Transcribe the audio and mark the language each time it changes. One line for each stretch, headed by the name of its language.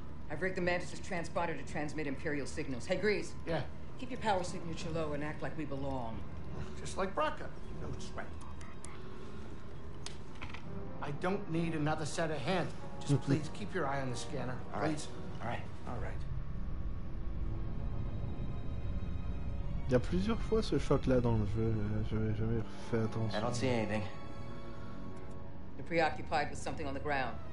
English: I've rigged the Mantis' transponder to transmit Imperial signals. Hey, Grease. Yeah, Keep your power signature low and act like we belong. just like Braca. No sweat. I don't need another set of hands. Just please keep your eye on the scanner. All right. Please. All right. All right.
French: Il y a plusieurs fois ce choc-là dans le jeu, j'avais jamais fait
English: I
French: attention.
English: don't see anything. You're preoccupied with something on the ground.